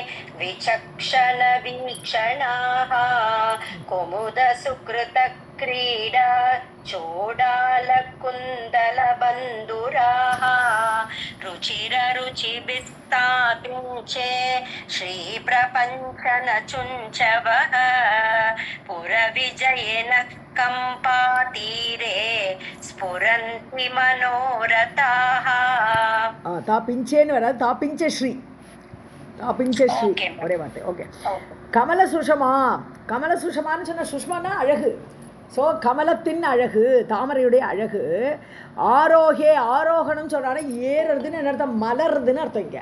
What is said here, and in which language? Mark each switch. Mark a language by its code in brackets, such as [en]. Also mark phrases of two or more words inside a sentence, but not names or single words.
[sa] विचक्षणवीक्षणाः कुमुदसुकृतक्रीडा चोडालकुन्दलबन्धुराः रुचिररुचिभिस्तापिञ्चे श्रीप्रपञ्चनचुञ्चवः पुरविजयेन कंपातीरे स्फुरन्ति मनोरथाः. [ta] தாப்பிஞ்சேன்னு வராது, [sa] तापिञ्च श्री तापिञ्च श्री [ta] ஒரே வார்த்தை. ஓகே. [sa] कमल सुषमा, [ta] கமல சுஷமான்னு சொன்ன சுஷ்மானா அழகு. ஸோ கமலத்தின் அழகு, தாமரையுடைய அழகு. ஆரோகே, ஆரோகணம் சொல்கிறாங்கன்னா ஏறுறதுன்னு என்ன அர்த்தம், மலருதுன்னு அர்த்தம் இங்கே.